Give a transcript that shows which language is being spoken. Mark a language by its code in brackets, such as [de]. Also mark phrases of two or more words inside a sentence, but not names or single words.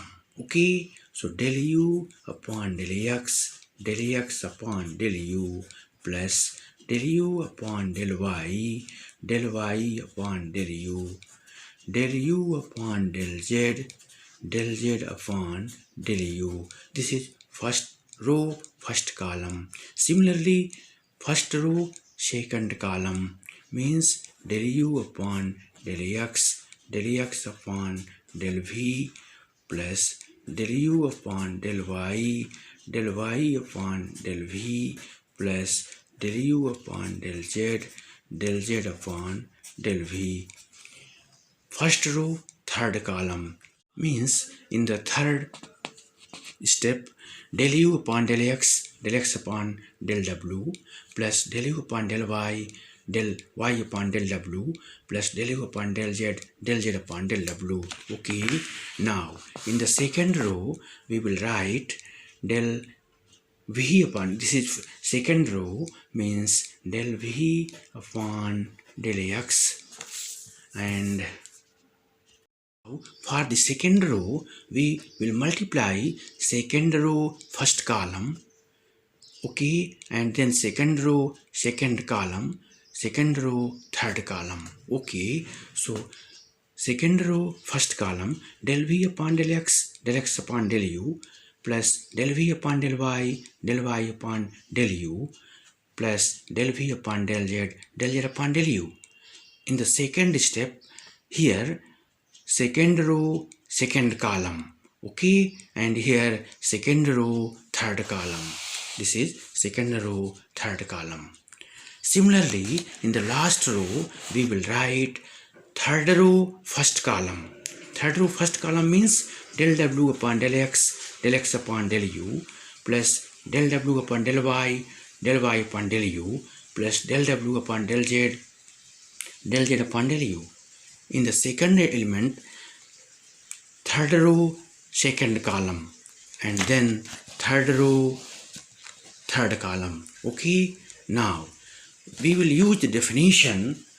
[en] Okay, so del u upon del x upon del u plus del u upon del y upon del u upon del z upon del u. This is first row, first column. Similarly, first row, second column means del u upon del x upon del v plus del u upon del y upon del v plus del u upon del z upon del v. First row, third column means in the third step, del u upon del x upon del w plus del u upon del y upon del w plus del u upon del z upon del w. Okay, now in the second row we will write del v upon, this is second row, means del v upon del x. And for the second row, we will multiply second row first column, okay, and then second row second column, second row third column, okay. So second row first column, del v upon del x upon del u, plus del v upon del y upon del u, plus del v upon del z upon del u. In the second step, here second row second column, okay, and here second row third column. This is second row third column. Similarly, in the last row, we will write third row first column. Third row first column means del w upon del x upon del u, plus del w upon del y upon del u, plus del w upon del z upon del u. In the second element, third row second column, and then third row third column, okay. Now we will use the definition.